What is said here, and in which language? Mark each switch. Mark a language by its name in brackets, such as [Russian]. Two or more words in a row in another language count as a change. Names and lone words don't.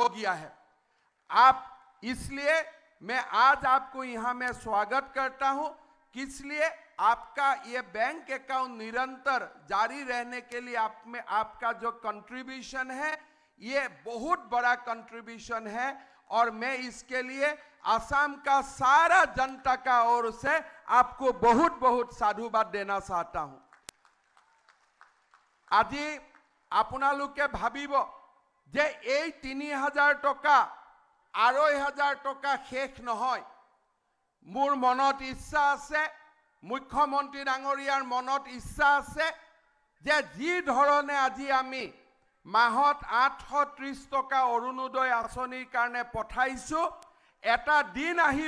[Hindi] गया है आप इसलिए मैं आज आपको यहाँ में स्वागत करता हूँ इसलिए आपका ये बैंक अकाउंट निरंतर जारी रहने के लिए आप में आपका जो कंट्रीब्यूशन है ये बहुत बड़ा कंट्रीब्यूशन है और मैं इसके लिए असम का सारा जनता का ओर से आपको बहुत बहुत साधुवाद देना चाहता हूँ [Assamese] আজি আপোনালোকে ভাবিব যে এই ৩০০০ টকা ২৫০০ টকা শেষ নহয় মোৰ মনত ইচ্ছা আছে মুখ্যমন্ত্ৰী ডাঙৰীয়াৰ মনত ইচ্ছা আছে যে যি ধৰণে আজি আমি মাহত ৮৩০ টকা অৰুণোদয় আঁচনিৰ কাৰণে পঠাইছো এটা দিন আহিব